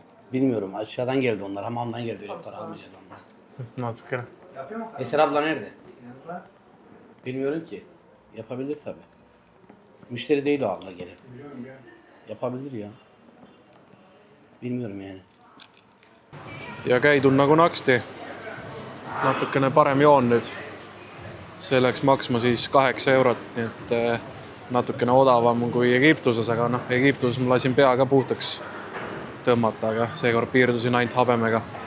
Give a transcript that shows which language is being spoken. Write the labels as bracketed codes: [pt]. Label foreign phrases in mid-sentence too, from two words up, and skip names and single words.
[tr] Bilmiyorum. Aşağıdan geldi onlar. Hamamdan geldi. Öyle para almayacağız ondan. [et] natukene. [tr] Eser abla nerede? Bilmiyorum ki. Yapabilir tabi. Müşteri değil o abla gelin. Yapabilir ya. Bilmiyorum yani. [et] Ja käidun nagu naksti. Natukene parem joon nüüd. See läks maksma siis 8 eurot, nii et natukene odavam kui Egiptuses, aga noh, Egiptuses ma lasin pea ka puhtaks tõmmata, aga seekord piirdusin ainult habemega.